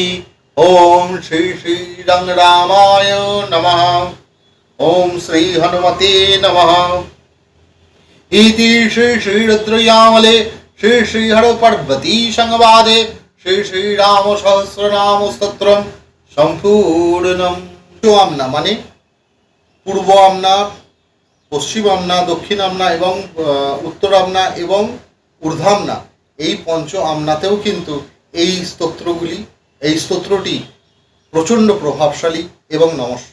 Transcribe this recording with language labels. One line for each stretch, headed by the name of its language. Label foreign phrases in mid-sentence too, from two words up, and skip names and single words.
Sanskrit: ओम श्री श्री रंगरामाय नमः। ओम श्री हनुमते नमः। इति श्री श्री रुद्रयामले श्री श्री हर पार्वती संवादे श्री श्री राम सहस्रनाम स्तोत्रम সম্পূর্ণম।
Bangla: আমনা মানে পূর্ব আমনা, পশ্চিম আমনা, দক্ষিণ আমনা এবং উত্তর আমনা এবং ঊর্ধ্বামনা, এই পঞ্চ আমনাতেও কিন্তু এই স্তোত্রগুলি, এই স্তোত্রটি প্রচণ্ড প্রভাবশালী এবং নমস্য।